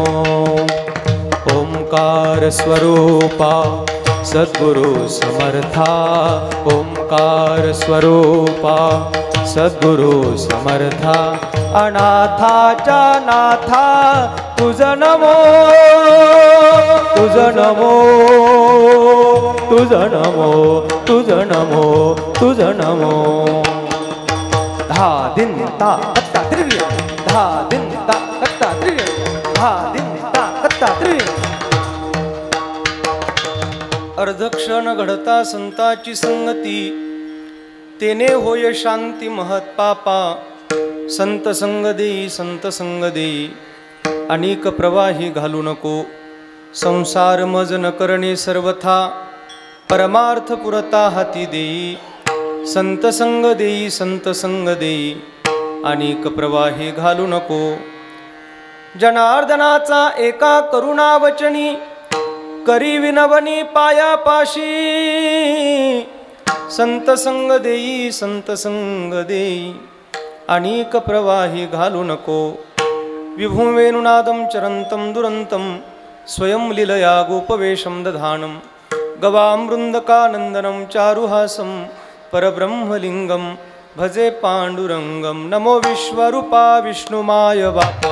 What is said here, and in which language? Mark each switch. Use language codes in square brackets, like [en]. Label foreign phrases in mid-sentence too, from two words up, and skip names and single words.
[mr] ओंकार स्वरूपा सद्गुरु समर्था ओंकार स्वरूपा सद्गुरु समर्था अनाथाचा नाथा तुझ नमो तुझ नमो तुझ नमो तुझ नमो तुझ नमो धा दिन ता कत्ता त्रिय धा दिन ता कत्ता त्रिय धा दिन ता कत्ता त्रिय अर्धक्षण घडता संताची संगती तेने होय शांती महत पापा संत संग देई संत संग देई अनेक प्रवाही घालू नको संसार मज न करणे सर्वथा परमार्थ पुरता हाती देई संत संग देई संत संग देई अनेक प्रवाही घालू नको जनार्दनाचा एका करुणा वचनी करी विनवनी पायापाशी संत संग देई संत संग देई अनेक प्रवाही घालू नको [sa] विभुं वेणुनादं चरन्तं दुरन्तं स्वयं लीलया गोपवेशं दधानं गवां वृन्दकानन्दनं चारुहासं परब्रह्मलिङ्गं भजे पाण्डुरङ्गं [mr] नमो विश्वरूपा विष्णुमाय बापा